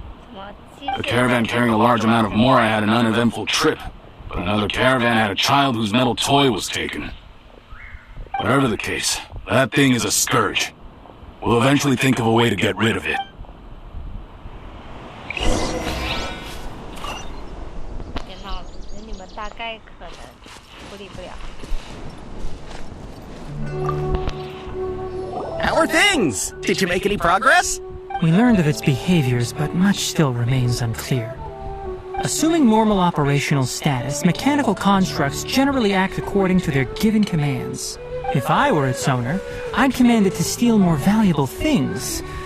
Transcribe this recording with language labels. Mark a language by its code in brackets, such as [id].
[zh] 什么？ [en] The caravan carrying a large amount of mora had an uneventful trip, but another caravan had a child whose metal toy was taken. Whatever the case, that thing is a scourge. We'll eventually think of a way to get rid of it. [zh] 别闹了，你们大概可能处理不了。 [en] How are things? Did you make any progress? We learned of its behaviors, but much still remains unclear. Assuming normal operational status, mechanical constructs generally act according to their given commands. If I were its owner, I'd command it to steal more valuable things.